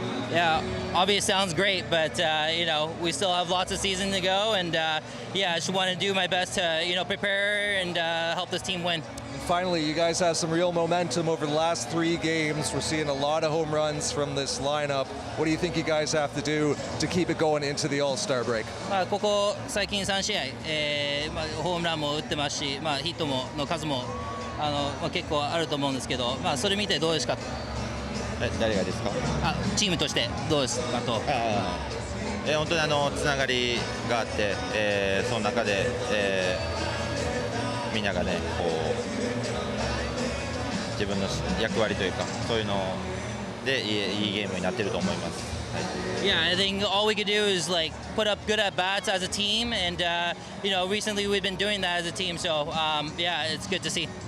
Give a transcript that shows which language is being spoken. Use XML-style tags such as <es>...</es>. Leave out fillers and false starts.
<en>Yeah, obviously sounds great, but we still have lots of season to go, and I just want to do my best to prepare and help this team win. And finally, you guys have some real momentum over the last 3 games. We're seeing a lot of home runs from this lineup. What do you think you guys have to do to keep it going into the All-Star break?</en> <ja>ここ最近3試合、ホームランも打ってますし、ヒットの数も結構あると思うんですけど、それ見てどうですか？誰がですか？チームとしてどうですかと。本当につながりがあって、その中で、みんながねこう自分の役割というかそういうのをでいいゲームになってると思います。</ja> <en>Yeah, I think all we could do is like put up good at bats as a team, and recently we've been doing that as a team. So yeah, it's good to see.</en>